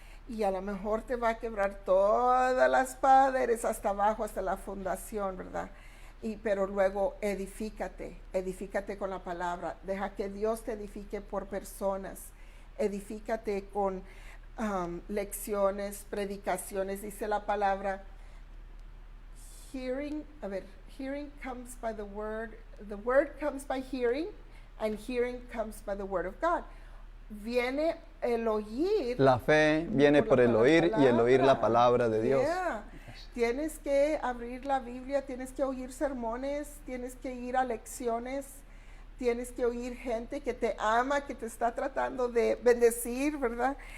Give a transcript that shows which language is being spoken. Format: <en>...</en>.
<es>Y a lo mejor te va a quebrar todas las paredes hasta abajo, hasta la fundación, ¿verdad? Pero luego edifícate con la palabra. Deja que Dios te edifique por personas. Edifícate con lecciones, predicaciones. Dice la palabra,</es> <en>hearing comes by the word comes by hearing, and hearing comes by the word of God.</en> <es>Viene el oír. La fe viene por el oír y el oír la palabra de Dios.</es> <en>Yeah.</en> <es>Tienes que abrir la Biblia, tienes que oír sermones, tienes que ir a lecciones, tienes que oír gente que te ama, que te está tratando de bendecir, ¿verdad?</es>